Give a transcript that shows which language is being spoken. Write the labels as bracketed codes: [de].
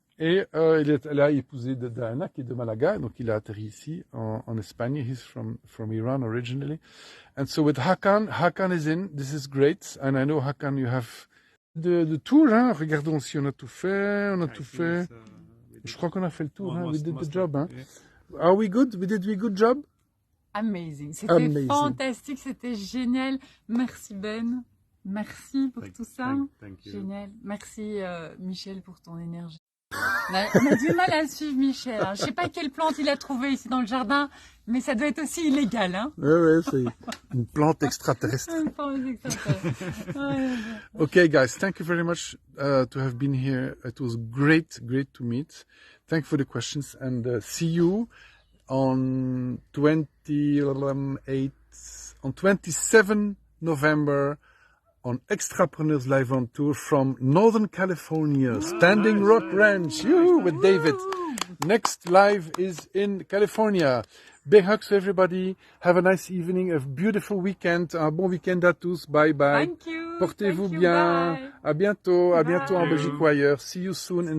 [fr] Et il a épousé Diana, qui est de Malaga, donc il a atterri ici, en Espagne. [en] He's from Iran originally. And so with Hakan is in. This is great. And I know, Hakan, you have de tour, hein. [fr] Regardons si on a tout fait. On a tout fait. Je crois qu'on a fait le tour, hein. [en] We did the job, hein. Yes. Are we good? We did a good job? Amazing. [fr] C'était fantastique, c'était génial. Merci Ben. Merci pour tout ça. [en] Thank you. [fr] Génial. Merci Michel pour ton énergie. On a du mal à suivre Michel. Hein. Je ne sais pas quelle plante il a trouvé ici dans le jardin, mais ça doit être aussi illégal. Hein. Oui, c'est une plante extraterrestre. Une plante extraterrestre. [en] Okay, guys, thank you very much to have been here. It was great to meet. Thank you for the questions, and see you on 27 November on Extrapreneurs Live on Tour from Northern California, Standing Rock Ranch, with David. Next live is in California. Big hugs to everybody. Have a nice evening, a beautiful weekend. [fr] Un bon week-end à tous. Bye bye. [en] Thank you. [fr] Portez-vous [en] Thank you. [fr] bien. [en] Bye. [fr] À bientôt en Belgique ou ailleurs. [en] See you soon in